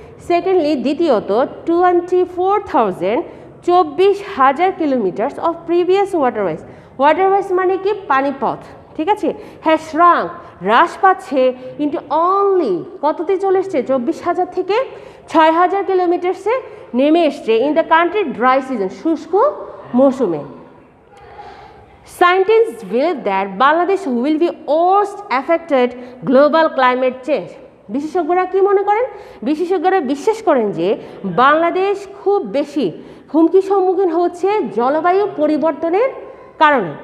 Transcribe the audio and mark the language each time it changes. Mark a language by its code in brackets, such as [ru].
[en] Secondly দ্বিতীয়ত 24,000 kilometres of previous waterways. [bn] Waterways মানে কি পানিপথ। ঠিক আছে, হ্যাঁ শ্রাঙ্ক হ্রাস পাচ্ছে, ইন্টু অনলি কততে চলে এসছে? 24,000 থেকে 6,000 কিলোমিটার্সে নেমে এসছে [en] in the country dry season, [bn] শুষ্ক মৌসুমে। [en] Scientists believe that Bangladesh will be worst affected global climate change. [bn] বিশেষজ্ঞরা কি মনে করেন? বিশেষজ্ঞরা বিশ্বাস করেন যে বাংলাদেশ খুব বেশি হুমকির সম্মুখীন হচ্ছে জলবায়ু পরিবর্তনের কারণে।